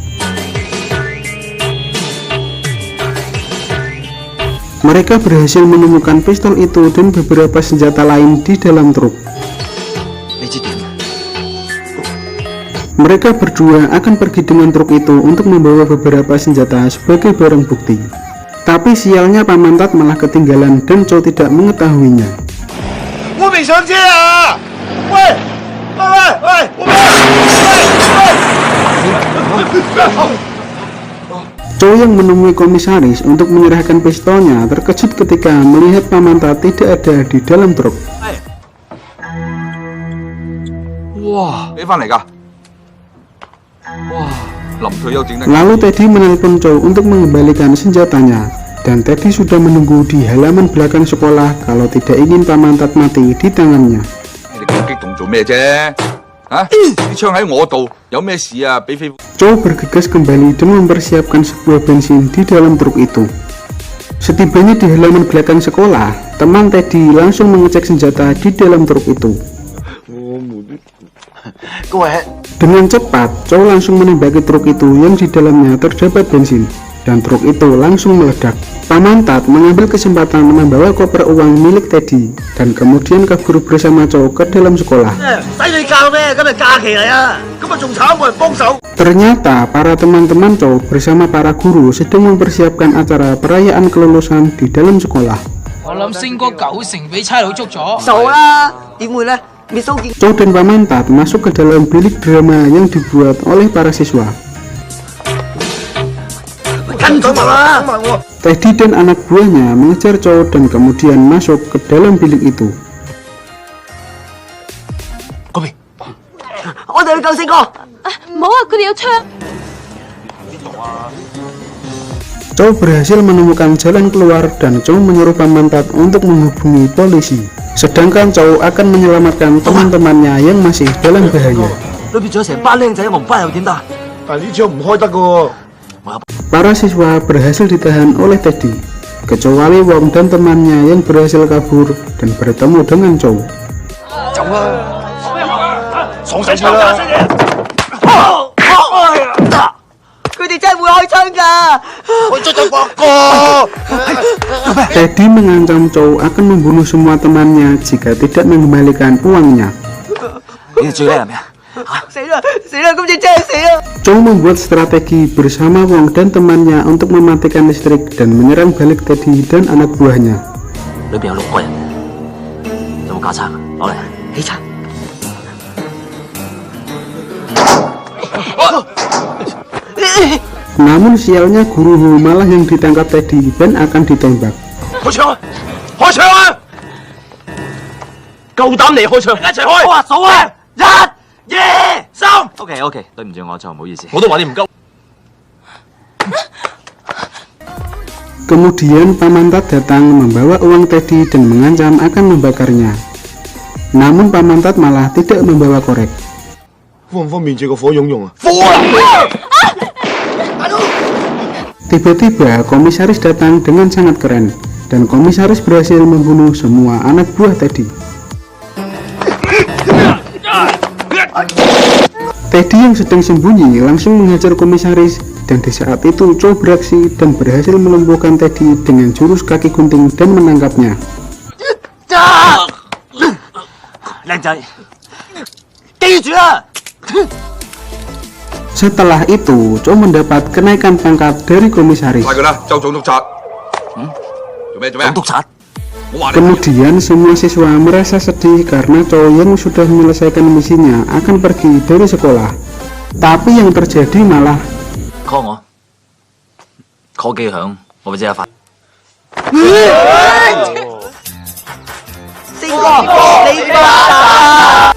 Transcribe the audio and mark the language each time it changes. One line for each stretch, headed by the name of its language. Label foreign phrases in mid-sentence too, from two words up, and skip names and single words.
Indonesian: Mereka berhasil menemukan pistol itu dan beberapa senjata lain di dalam truk.
Cantonese: 你知點？
Indonesian: Mereka berdua akan pergi dengan truk itu untuk membawa beberapa senjata sebagai barang bukti. Tapi sialnya Paman Tat malah ketinggalan dan Chow tidak mengetahuinya.
Cantonese: 我没上车啊！喂喂喂喂！
Indonesian: Chow yang menemui komisaris untuk menyerahkan pistolnya terkejut ketika melihat Paman Tat tidak ada di dalam truk.
Cantonese: 哇，俾翻嚟㗎！哇，臨退休整得。
Indonesian: Lalu Teddy menelpon Chow untuk mengembalikan senjatanya, dan Teddy sudah menunggu di halaman belakang sekolah kalau tidak ingin Paman Tat mati di tangannya.
Cantonese: 你咁激動做咩啫？啊！啲槍喺我度，有咩事啊？俾飛。
Indonesian: Chow bergegas kembali dan mempersiapkan sebuah bensin di dalam truk itu. Setibanya di halaman belakang sekolah, teman Teddy langsung mengecek senjata di dalam truk itu.
Cantonese: 各位，
Indonesian: Dengan cepat, Chow langsung menembaki truk itu yang di dalamnya terdapat bensin, dan truk itu langsung meledak. Paman Tat mengambil kesempatan membawa koper uang milik Teddy, dan kemudian kabur bersama Chow ke dalam sekolah.
Cantonese: 使你教咩？今日假期嚟啊，今日仲慘冇人幫手。
Indonesian: Ternyata para teman-teman Chow bersama para guru sedang mempersiapkan acara perayaan kelulusan di dalam sekolah.
Cantonese: 我諗升哥90%俾差佬捉咗。傻啦，點會呢？Miss Sou見
Indonesian: Chow dan Paman Tat masuk ke dalam bilik drama yang dibuat oleh para siswa.
Cantonese: 跟住我啦！
Indonesian: Teddy dan anak buahnya mengejar Chow dan kemudian masuk ke dalam bilik itu.
Cantonese: 我哋去救星哥。唔好啊，佢哋有槍。
Indonesian: Chow berhasil menemukan jalan keluar dan Chow menyuruh Paman Tat untuk menghubungi polisi. Sedangkan Chow akan menyelamatkan teman-temannya yang masih dalam bahaya.
Cantonese: 裏邊仲有成班僆仔，我唔翻又點得？但係呢槍唔開得㗎。
Indonesian: Para siswa berhasil ditahan oleh Teddy, kecuali Wong dan temannya yang berhasil kabur dan bertemu dengan Chow.
Cantonese: 爽晒車啦！佢哋真係會開槍㗎。我捉咗個哥。
Indonesian: Teddy mengancam Chow akan membunuh semua temannya jika tidak mengembalikan uangnya.
Cantonese: 你哋最叻係咩啊？死啦死啦，今次真係死啦！
Indonesian: Chow membuat strategi bersama Wong dan temannya untuk mematikan listrik dan menyerang balik Teddy dan anak buahnya.
Cantonese: 裏邊有6個人，有冇架撐？攞嚟，起撐。
Indonesian: Namun sialnya guru Hu malah yang ditangkap Teddy dan akan ditembak.
Cantonese: 開槍啊！開槍啊！夠膽你開槍，一齊開！我話數啊！1、2、3。OK，對唔住我，就唔好意思。我都話你唔夠。
Indonesian: Kemudian Paman Tat datang membawa uang Teddy dan mengancam akan membakarnya. Namun Paman Tat malah tidak membawa korek.
Cantonese: 方唔方便借個火用用啊？
Indonesian: Tiba-tiba komisaris datang dengan sangat keren, dan komisaris berhasil membunuh semua anak buah Teddy. Teddy yang sedang sembunyi langsung menghajar komisaris, dan di saat itu Chow beraksi dan berhasil melumpuhkan Teddy dengan jurus kaki gunting dan menangkapnya.
Cantonese: 靚仔，記住啦！
Indonesian: Setelah itu, Chow mendapat kenaikan pangkat dari komisaris.
Cantonese: 快佢啦，就總督察。做咩？總督察，我話你。
Indonesian: Kemudian semua siswa merasa sedih karena Chow yang sudah menyelesaikan misinya akan pergi dari sekolah. Tapi yang terjadi malah
Cantonese: call 我，call 機響，我會即刻發。星哥，你發達！